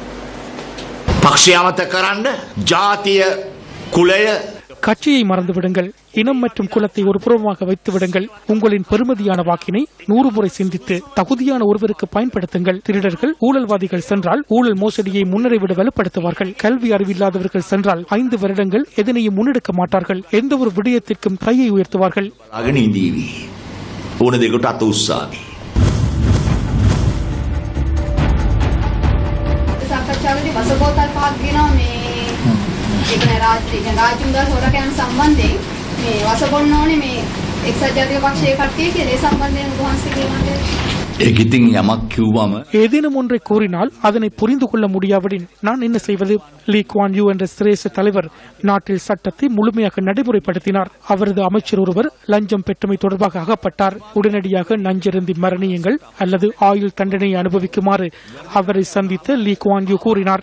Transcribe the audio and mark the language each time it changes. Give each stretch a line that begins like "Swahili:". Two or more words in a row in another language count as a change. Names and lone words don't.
Tamil: கட்சியை மறந்துவிடுங்கள், இனம் மற்றும் குலத்தை ஒரு புறமாக வைத்து விடுங்கள். உங்களின் பெருமதியான வாக்கினை 100 முறை சிந்தித்து தகுதியான ஒருவருக்கு பயன்படுத்துங்கள். திருடர்கள் ஊழல்வாதிகள் சென்றால் ஊழல் மோசடியை முன்னரை விட வலுப்படுத்துவார்கள். கல்வி அறிவில்லாதவர்கள் சென்றால் 5 வருடங்கள் எதனையும் முன்னெடுக்க மாட்டார்கள். எந்த ஒரு விடயத்திற்கும் கையை உயர்த்துவார்கள்.
Sinhala: ඕන දෙකට අත උස්සාවි. සාකච්ඡාවේදී වසබෝතල් පහක් ගෙනවා මේ ඒ කියන්නේ රාජ්‍යමුදල් හොරකම් සම්බන්ධයෙන් මේ වසබොන්න ඕනේ මේ එක්සත් ජාතික පක්ෂයේ කට්ටිය කියලා ඒ සම්බන්ධයෙන් උන්වහන්සේ කියනවා.
Tamil: ஏதேனும் ஒன்றை கூறினால் அதனை புரிந்து கொள்ள முடியாவிடின் நான் என்ன செய்வது? லீ குவான் யூ என்ற சிரேஷ்ட தலைவர் நாட்டில் சட்டத்தை முழுமையாக நடைமுறைப்படுத்தினார். அவரது அமைச்சர் ஒருவர் லஞ்சம் பெற்றமை தொடர்பாக அகப்பட்டார். உடனடியாக நஞ்சருந்தி மரணியுங்கள் அல்லது ஆயுள் தண்டனை அனுபவிக்குமாறு அவரை சந்தித்த லீ குவான் யூ கூறினார்.